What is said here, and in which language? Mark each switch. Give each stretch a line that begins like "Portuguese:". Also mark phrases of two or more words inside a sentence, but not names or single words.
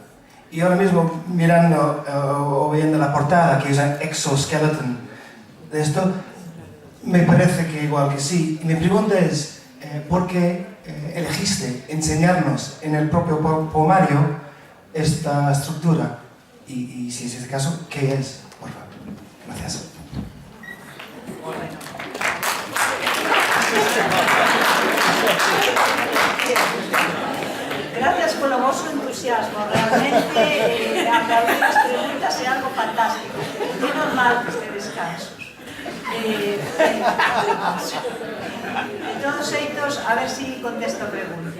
Spanish: Y ahora mismo, mirando o viendo la portada que usa Exoskeleton de esto, me parece que igual que sí. Y mi pregunta es, ¿por qué elegiste enseñarnos en el propio poemario esta estructura? Y si es ese caso, ¿qué es? Por favor. Gracias.
Galician: Gracias polo vosso entusiasmo, realmente aplaudir as preguntas é algo fantástico. É normal que estedes cansos. De todos xeitos, a ver se contesto a pregunta.